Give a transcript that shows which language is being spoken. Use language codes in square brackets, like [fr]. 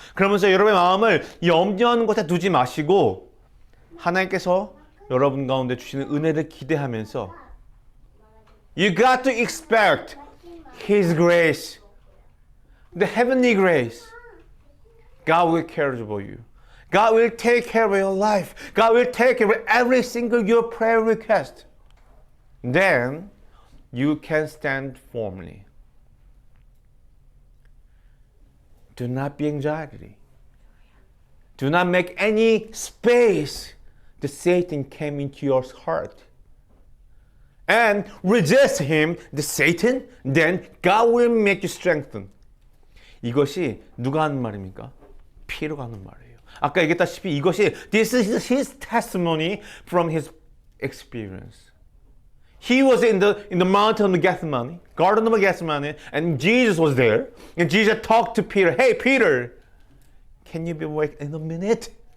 [ko] 그러면서 여러분의 마음을 염려하는 것에 두지 마시고 하나님께서 여러분 가운데 주시는 은혜를 기대하면서 [en] You got to expect His grace, the heavenly grace. God will care for you. God will take care of your life. God will take care of every single your prayer request. Then you can stand firmly. Do not be anxiety. Do not make any space that Satan came into your heart. And resist him, the Satan, then God will make you strengthen. [ko] 이것이 누가 하는 말입니까? 피로가 하는 말이에요. 아까 얘기했다시피 이것이 [en] This is his testimony from his experience. He was in the mountain of Gethsemane, Garden of Gethsemane, and Jesus was there. And Jesus talked to Peter, Hey Peter, can you be awake in a minute?